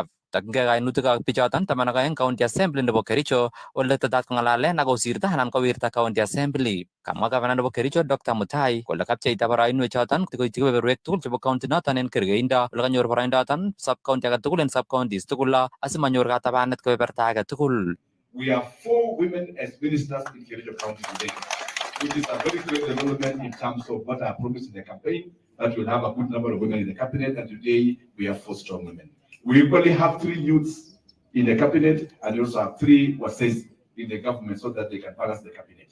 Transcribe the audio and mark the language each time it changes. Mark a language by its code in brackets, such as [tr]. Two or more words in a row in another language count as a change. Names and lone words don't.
[kln] Takingei kainutik ak bichoton 12 County Assembly nebo Kericho ole tatat ko ngalalen ak kosirta anan kowirta County Assembly. Kamwa Governor nebo Kericho Dr. Mutai kole kapcheita boroinwek choton koityi kebeberwek tugul chebo county noton en kergeindo ole kanyor boroindoton [en] sub county [kln] age tugul en [en] sub counties [kln] tugul asimanyor katabanet kebeberta age tugul. [en] We have 4 women as ministers in Kericho County today, which is a very great development in terms of what I promised in the campaign, that we'll have a good number of women in the cabinet, and today we have 4 strong women. We equally have 3 youths in the cabinet, and we also have 3 wases in the government so that they can balance the cabinet.